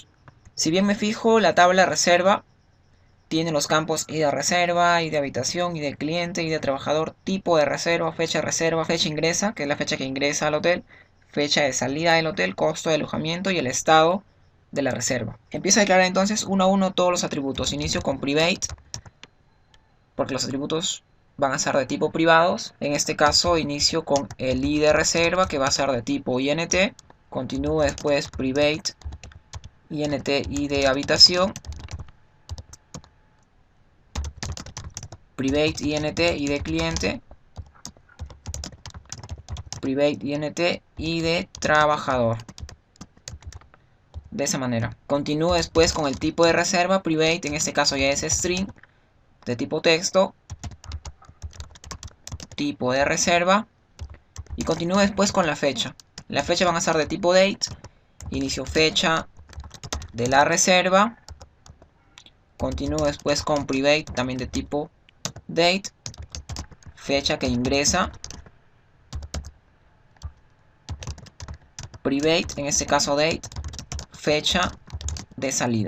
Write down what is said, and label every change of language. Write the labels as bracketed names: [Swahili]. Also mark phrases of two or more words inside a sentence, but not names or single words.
[Spanish] Si bien me fijo, la tabla reserva tiene los campos id reserva, id habitación, id cliente, id trabajador, tipo de reserva, fecha ingresa, que es la fecha que ingresa al hotel, fecha de salida del hotel, costo de alojamiento y el estado de la reserva. Empiezo a declarar entonces uno a uno todos los atributos. Inicio con private, porque los atributos van a ser de tipo privados. En este caso inicio con el id de reserva, que va a ser de tipo int. Continúo después [English] private int [Spanish] id de habitación, [English] private int [Spanish] id cliente, [English] private int [Spanish] id trabajador. De esa manera. Continúo después con el tipo de reserva, private, en este caso ya es string, de tipo texto, tipo de reserva, y continúo después con la fecha. La fecha van a ser de tipo date, inicio fecha de la reserva, continúo después con private, también de tipo date, fecha que ingresa, private, en este caso date, fecha de salida.